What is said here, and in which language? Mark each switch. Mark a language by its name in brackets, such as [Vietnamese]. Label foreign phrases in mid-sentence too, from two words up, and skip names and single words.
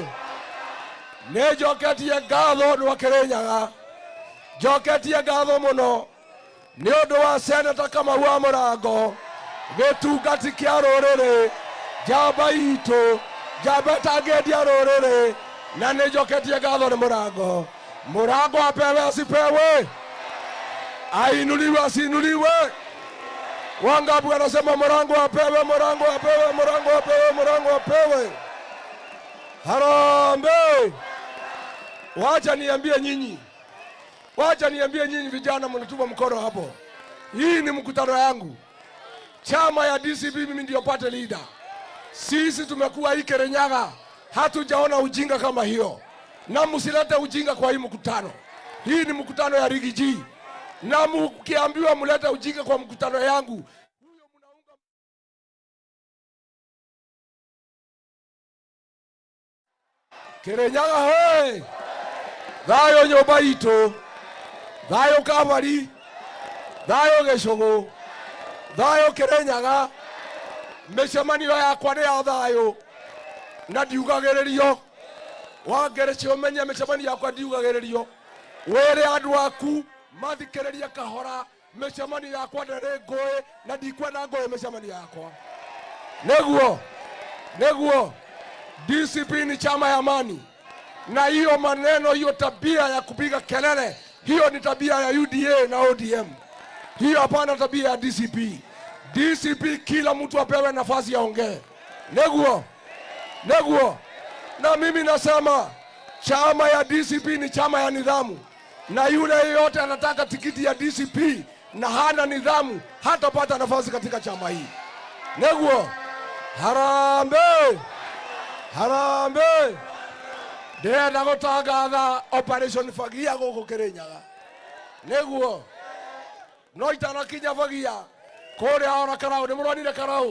[Kikuyu] Nĩ njoketie ngatho andũ a Kĩrĩnyaga, njoketie ngatho mũno nĩ ũndũ wa Seneta Kamau wa Mũrango, gĩtungati kĩa rũrĩrĩ, njamba itũ, njamba ĩtangĩendia rũrĩrĩ, na nĩ njoketie ngatho nĩ Mũrango. Mũrango apewe asipewe, ainuliwe asiinuliwe. [Swahili] Wangapi wanasema Mũrango apewe, Mũrango apewe, Mũrango apewe, Mũrango apewe? Harambee! Wacha niambie nyinyi, wacha niambie nyinyi vijana mnatuma mkono hapo. Hii ni mkutano yangu. Chama ya DCP mimi ndio [English] party leader. [Swahili] Sisi tumekuwa hii Kirinyaga, hatujaona ujinga kama hiyo. Na msilete ujinga kwa hii mkutano. Hii ni mkutano ya Rigiji. Na mkiambiwa mlete ujinga kwa mkutano yangu, Kirinyaga hoye! [Kikuyu] Thayo nyũmba itũ, thayo Kabari, thayo Gĩcũgũ, thayo Kirinyaga. Mĩcemanio yakwa nĩ ya thayo na ndiugagĩrĩrio. Wangerecio menye mĩcemanio yakwa ndiugagĩrĩrio. Wĩre andũ aku mathikĩrĩrie kahora, mĩcemanio yakwa ndĩrĩ ngũĩ na ndikwenda ngũĩ mĩcemanio yakwa. Nĩguo, nĩguo [Swahili] DCP ni chama ya amani, na hiyo maneno, hiyo tabia ya kupiga kelele, hiyo ni tabia ya UDA na ODM. Hiyo hapana tabia ya DCP. DCP kila mtu apewe nafasi ya ongee. [Kikuyu] Neguo, neguo. [Swahili] Na mimi nasema chama ya DCP ni chama ya nidhamu, na yule yeyote anataka tikiti ya DCP na hana nidhamu hatapata nafasi katika chama hii. [Kikuyu] Neguo. Harambee! [Swahili] Harambee! [Kikuyu] Ndĩrenda gũtangatha Operation Fagia gũkũ Kĩrĩnyaga. Nĩguo, no itanakinya Fagia kũrĩa ona Karaũ. Nĩmũronire Karaũ?